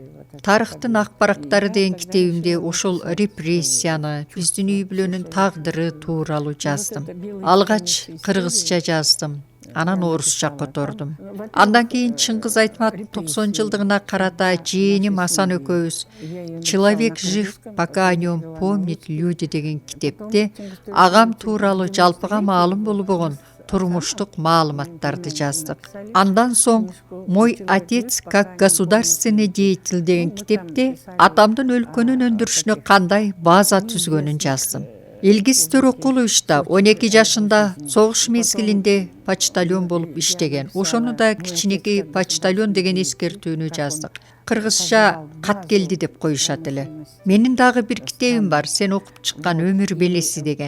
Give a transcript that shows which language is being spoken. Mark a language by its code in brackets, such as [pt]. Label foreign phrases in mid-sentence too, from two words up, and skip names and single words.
[ky] Тарыхтын ак барактары деген китебимде ошол репрессияны, биздин үй бүлөнүн тагдыры тууралуу жаздым. Алгач кыргызча жаздым. Анан орусча котордум. Андан кийин Чыңгыз Айтматов 90 жылдыгына карата жээним Асан экөөбүз [ru] «Человек жив, пока о нем помнят люди» [ky] деген китепте агам тууралуу жалпыга маалым болбогон турмуштук маалыматтарды жаздык. Андан соң [ru] «Мой отец как государственный деятель» [ky] деген китепте атамдын өлкөнүн өндүрүшүнө кандай база түзгөнүн жаздым. Илгиз Төрөкулович да 12 жашында согуш мезгилинде почтальон болуп иштеген. Ошону да кичинекей почтальон деген эскертүүнү жаздык. Кыргызча кат келди деп коюшат эле. Менин дагы бир китебим бар, сен окуп чыккан «Өмүр белеси» деген.